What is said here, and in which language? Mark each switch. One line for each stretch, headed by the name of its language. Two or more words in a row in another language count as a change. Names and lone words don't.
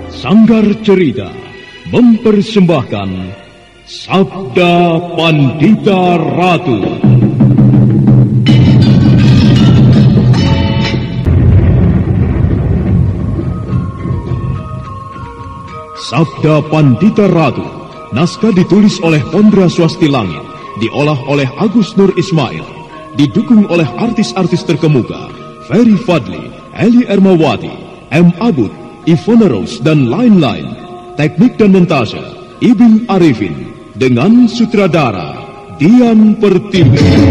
Indonesian: Sanggar Cerita mempersembahkan Sabda Pandita Ratu. Sabda Pandita Ratu, naskah ditulis oleh Pondra Swasti Langit, diolah oleh Agus Nur Ismail, didukung oleh artis-artis terkemuka Ferry Fadli, Eli Ermawati, M. Abud, Ivona Rose, dan lain-lain. Teknik dan montase Ibin Arifin, dengan sutradara Dian Pertiwi.